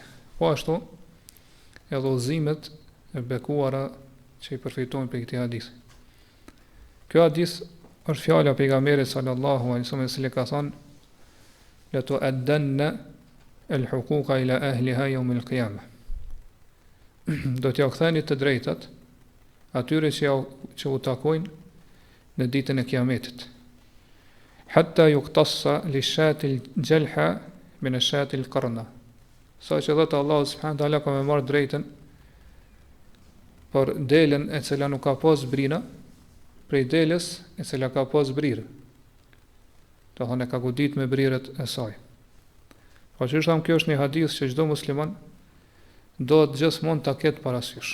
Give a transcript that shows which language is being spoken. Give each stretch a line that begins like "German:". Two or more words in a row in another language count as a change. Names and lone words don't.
Albanian: Po ashtu edhe udhëzimet e bekuara që i përfitojnë për këtij hadithi. Ky hadith është fjala e pejgamberit
Arabic: صلى الله عليه وسلم
Albanian: se ka thënë
Arabic: لتؤدن الحقوق إلى أهلها يوم القيامة.
Albanian: Do t'ja ktheni të drejtat atyre që u takojnë në ditën e Kiametit.
Arabic: حتى يقتص للشاة الجلحاء من الشاة القرناء.
Albanian: Sa që dhëtë Allah
Arabic: سبحانه وتعالى
Albanian: ka me marrë drejtën për delën e cila nuk ka pas brina prej delës e cila ka pas brirë. Do thonë ka godit me brirët e saj. Po që është kjo është një hadith që çdo musliman do të gjithmonë ta ketë parasysh.